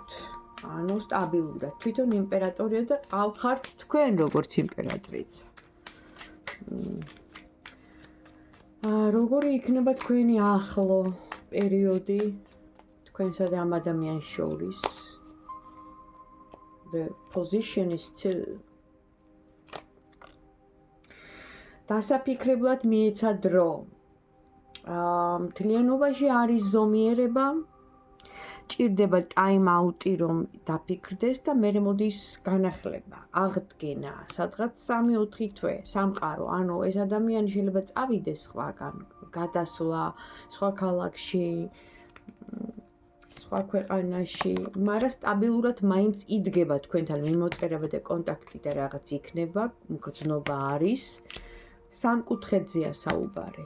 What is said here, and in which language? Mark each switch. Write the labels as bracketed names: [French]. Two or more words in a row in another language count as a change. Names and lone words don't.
[Georgian] ანუ სტაბილურად თვითონ იმპერატორია და ყავხართ თქვენ როგორც იმპერატრიც. როგორი იქნება თქვენი ახლო პერიოდი თქვენსა და ამ ადამიანს შორის? [English] The position is two. [Georgian] დასაფიქრებლად მიეცა დრო. მთლიანობაში არის ზომიერება. ჭირდება ტაიმ-აუტი რომ დაფიქრდეს და მერე მოდის განახლება, აღდგენა, სადღაც 3-4 თვე, სამყარო, ანუ ეს ადამიანი შეიძლება წავიდეს სხვაგან, გადასვლა, სხვა ქალაქში, სხვა ქვეყანაში, მაგრამ სტაბილურად მაინც იდგება თქვენთან მიმოწერება და კონტაქტი და რაღაც იქნება, გრძნობა არის, სამკუთხედზეა საუბარი.